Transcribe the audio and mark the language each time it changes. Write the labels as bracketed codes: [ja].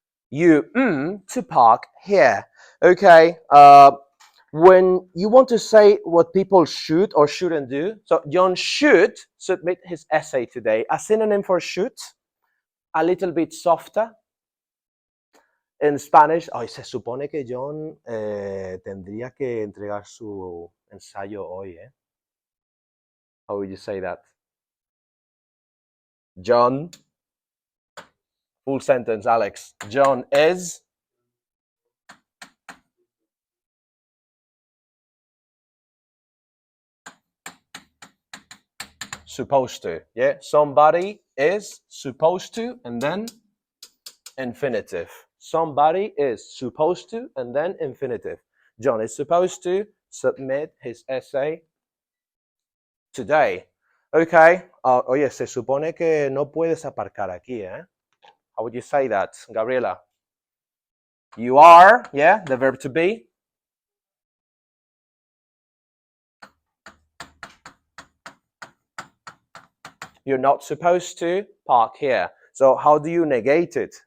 [en] You to park here. Okay. When you want to say what people should or shouldn't do, so John should submit his essay today. A synonym for should, a little bit softer. In Spanish, [es] se supone que John tendría que entregar su ensayo hoy, ¿eh? [en] How would you say that? John, full sentence, Alex. John is supposed to. Yeah, somebody is supposed to, and then infinitive. Somebody is supposed to, and then infinitive. John is supposed to submit his essay today. Okay. [es] Oye, se supone que no puedes aparcar aquí, ¿eh? [en] How would you say that, Gabriela? You are, yeah, the verb to be. You're not supposed to park here. So how do you negate it?